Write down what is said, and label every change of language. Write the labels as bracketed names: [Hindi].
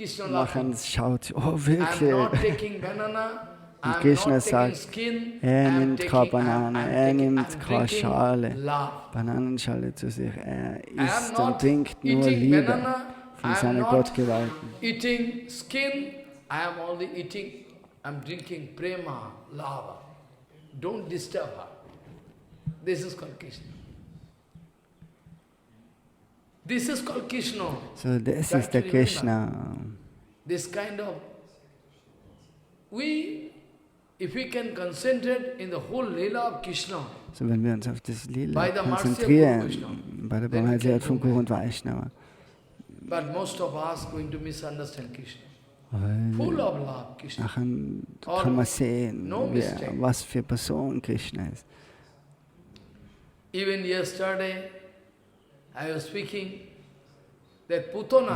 [German] Nachher schaut sie, oh wirklich. Und Krishna sagt, er nimmt keine Banane, er nimmt keine Schale, Bananenschale zu sich. Er isst und trinkt nur Liebe von seiner Gottgewalten. [English] Eating skin, I am only eating, I'm drinking prema, lava. Don't disturb her. This is called Krishna. This is called Krishna. [German] So, das ist der Krishna. [English] This kind of, if we can concentrate in the whole Leela of Krishna, [German] so, wenn wir uns auf das Lila konzentrieren, bei der Barmherzigkeit von Guru und Vaishnava. [English] But most of us going to misunderstand Krishna. Full of love, Krishna. [German] Nachher kann man sehen, was für Person Krishna ist. [English] Even yesterday, I was speaking that Putana,